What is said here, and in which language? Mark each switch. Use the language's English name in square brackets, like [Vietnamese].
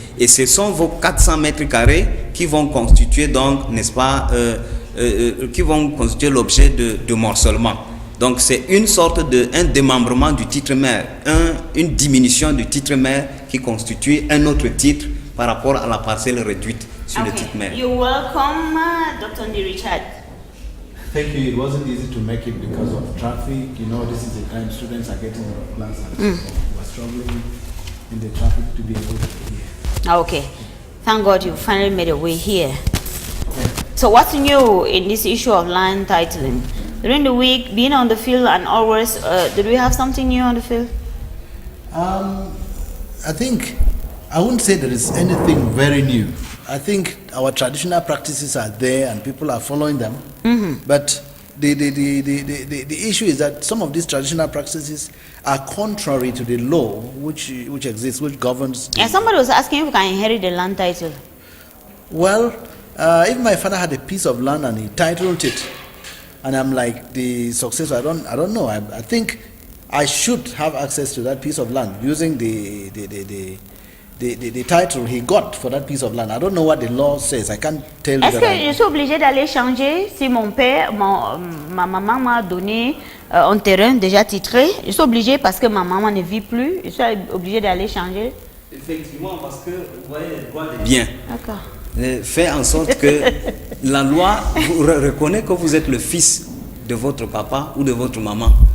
[French] Et ce sont vos 400 mètres carrés qui vont constituer, donc, n'est-ce pas, qui vont constituer l'objet de morcellement. Donc c'est une sorte un démembrement du titre mère, une diminution du titre mère qui constitue un autre titre par rapport à la parcelle réduite sur le titre mère. [English] You're welcome, Dr. Ndi Richard. Thank you. It wasn't easy to make it because of traffic. You know, this is the time students are getting their plans and so we're struggling in the traffic to be able to hear. Okay, thank God you finally made a way here. So what's new in this issue of land titling? During the week, being on the field and always, did we have something new on the field? I think I wouldn't say there is anything very new. I think our traditional practices are there and people are following them. But the issue is that some of these traditional practices are contrary to the law which exists, which governs. And somebody was asking if we can inherit the land title. Well, if my father had a piece of land and he titled it, and I'm like the successor, I don't know. I think I should have access to that piece of land using the title he got for that piece of land. I don't know what the law says. I can't tell you. [French] Est-ce que je suis obligée d'aller changer si mon père, ma maman m'a donné un terrain déjà titré? Je suis obligée parce que ma maman ne vit plus. Je suis obligée d'aller changer? Effectivement, parce que vous voyez le droit des biens. D'accord. Fait en sorte que la loi vous reconnaît que vous êtes le fils de votre papa ou de votre maman.